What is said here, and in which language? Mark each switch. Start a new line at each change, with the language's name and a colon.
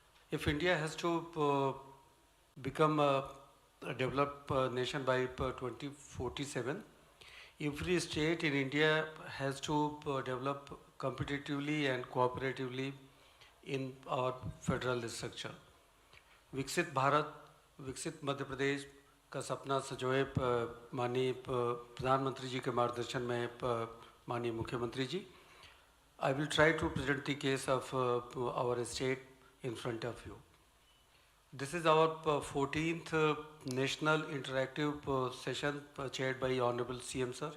English: If India has to become a developed nation by 2047, every state in India has to develop competitively and cooperatively in our federal structure.
Hindi: विकसित भारत, विकसित मध्य प्रदेश का सपना सजोए माननीय प्रधानमंत्री जी के मार्गदर्शन में माननीय मुख्यमंत्री जी.
English: I will try to present the case of our state in front of you. This is our 14th national interactive session chaired by Honorable CM Sir.